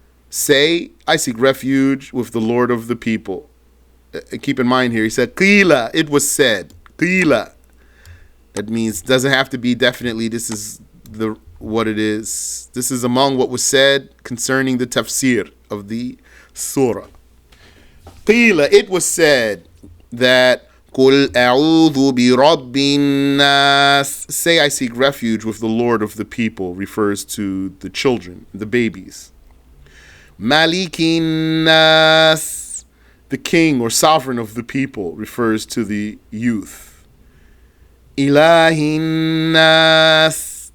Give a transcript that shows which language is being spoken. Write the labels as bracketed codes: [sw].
[en] Say, I seek refuge with the Lord of the people. Keep in mind here, he said, قِيلَ, it was said. [ar] قِيلَ. [en] That means, doesn't have to be definitely, this is what it is. This is among what was said concerning the tafsir of the surah. [ar] قِيلَ, [en] it was said that [ar] قُلْ أَعُوذُ بِرَبِّ النَّاسِ. [en] Say, I seek refuge with the Lord of the people, refers to the children, the babies. [ar] مَلِكِ النَّاسِ. [en] The king or sovereign of the people, refers to the youth. [ar] إِلَهِ النَّاسِ.